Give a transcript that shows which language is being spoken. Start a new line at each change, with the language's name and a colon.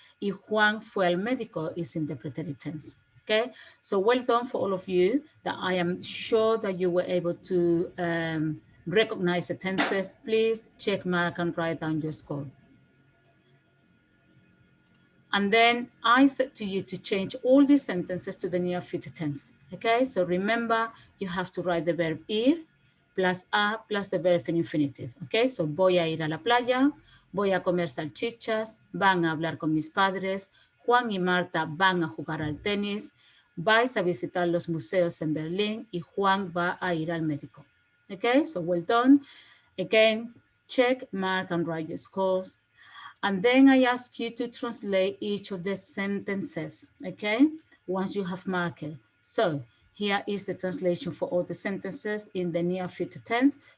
Spanish: Y Juan fue al médico
English: is in the preterite tense. Okay, so well done for all of you. That I am sure that you were able to recognize the tenses. Please check, mark, and write down your score. And then I said to you to change all these sentences to the near future tense. Okay, so remember, you have to write the verb ir plus a plus the verb in infinitive. Okay, so
Spanish: voy a ir a la playa, voy a comer salchichas, van a hablar con mis padres, Juan y Marta van a jugar al tenis, vais a visitar los museos en Berlín y Juan va a ir al médico.
English: Okay, so well done. Again, check, mark, and write your scores. And then I ask you to translate each of the sentences, okay? Once you have marked it. So here is the translation for all the sentences in the near future tense.